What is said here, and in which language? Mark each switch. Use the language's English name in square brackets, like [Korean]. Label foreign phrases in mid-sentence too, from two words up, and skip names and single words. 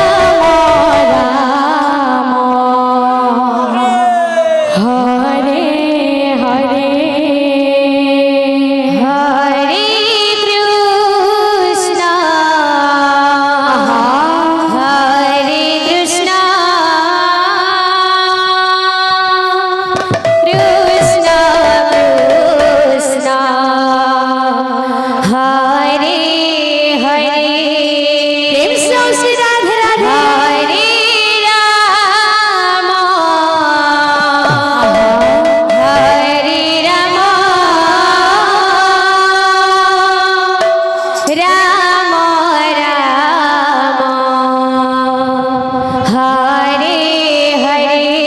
[Bangla] হরে হরে হরে কৃষ্ণ কৃষ্ণ কৃষ্ণ [Hindi] হরে হরে প্রেম से श्री राधे राधे हरे राम राम राम हरे हरे